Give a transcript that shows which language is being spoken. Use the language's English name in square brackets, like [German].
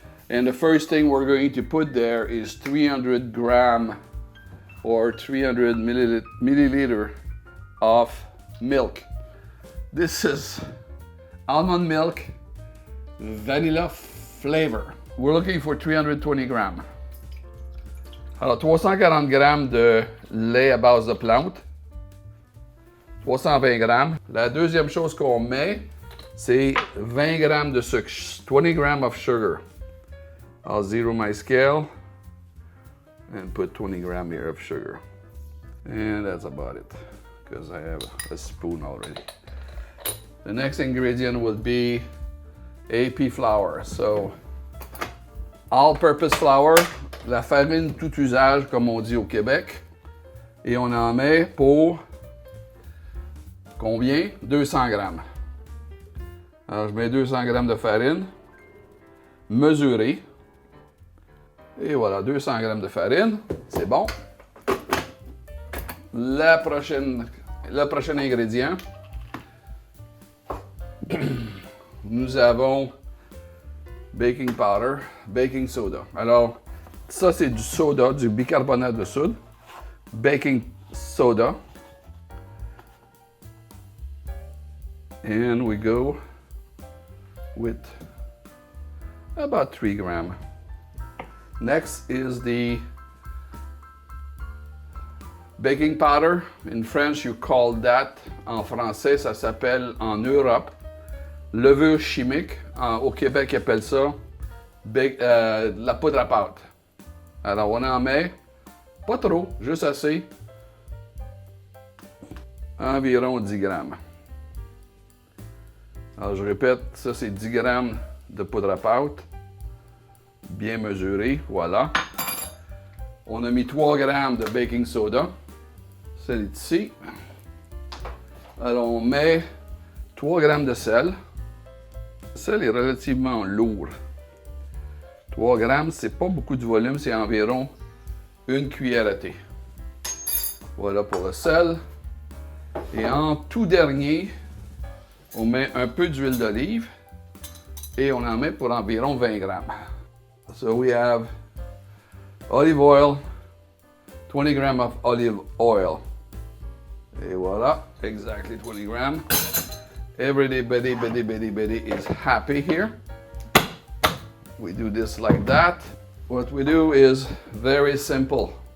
[English] And the first thing we're going to put there is 300 grams or 300 milliliter of milk. This is almond milk, vanilla flavor. We're looking for 320 grams. [French] Alors, 340 grammes de lait à base de plante, 320 grammes. La deuxième chose qu'on met, c'est 20 grammes de sucre, [English] 20 grams of sugar. I'll zero my scale and put 20 grams here of sugar. And that's about it, because I have a spoon already. The next ingredient will be AP flour. [French] So, all-purpose flour, la farine tout usage, comme on dit au Québec. Et on en met pour combien? 200 grammes. Alors, je mets 200 grammes de farine, mesurée. Et voilà, 200 grammes de farine, c'est bon. Le prochain ingrédient, nous avons baking powder, baking soda. Alors, ça c'est du soda, du bicarbonate de soude, baking soda. [English] And we go with about 3 grams. Next is the baking powder. In French, you call that, [French] en français, ça s'appelle en Europe levure chimique. Au Québec, ils appellent ça la poudre à pâte. Alors, on en met pas trop, juste assez, environ 10 grammes. Alors, je répète, ça c'est 10 grammes de poudre à pâte. Bien mesuré, voilà. On a mis 3 grammes de baking soda. C'est ici. Alors on met 3 grammes de sel. Le sel est relativement lourd. 3 grammes, c'est pas beaucoup de volume, c'est environ 1 cuillère à thé. Voilà pour le sel. Et en tout dernier, on met un peu d'huile d'olive et on en met pour environ 20 grammes. [English] So we have olive oil, 20 grams of olive oil. [French] Et voilà, [English] exactly 20 grams. Everybody is happy here. We do this like that. What we do is very simple.